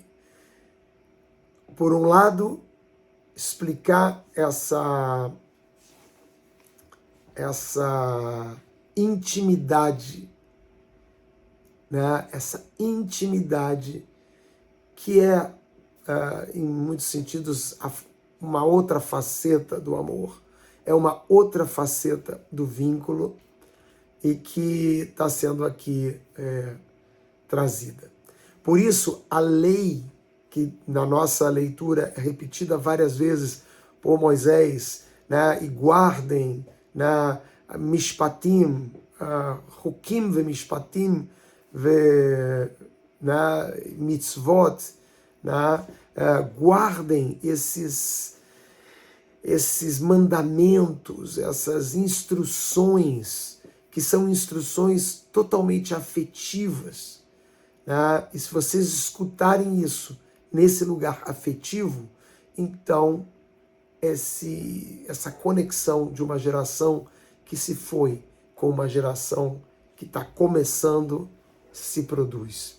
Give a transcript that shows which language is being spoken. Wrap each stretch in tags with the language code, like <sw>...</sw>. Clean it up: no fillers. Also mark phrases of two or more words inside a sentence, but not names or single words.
<pt>Por um lado, explicar essa intimidade, né, essa intimidade que é, em muitos sentidos, uma outra faceta do amor, é uma outra faceta do vínculo e que está sendo aqui trazida. Por isso, a lei, que na nossa leitura é repetida várias vezes por Moisés, né, e guardem, né,</pt> <he>משפטים חוקים ומשפטים ומצוות,</he> <pt>né, guardem esses mandamentos, essas instruções, que são instruções totalmente afetivas, né? E se vocês escutarem isso nesse lugar afetivo, então essa conexão de uma geração que se foi com uma geração que está começando se produz.</pt>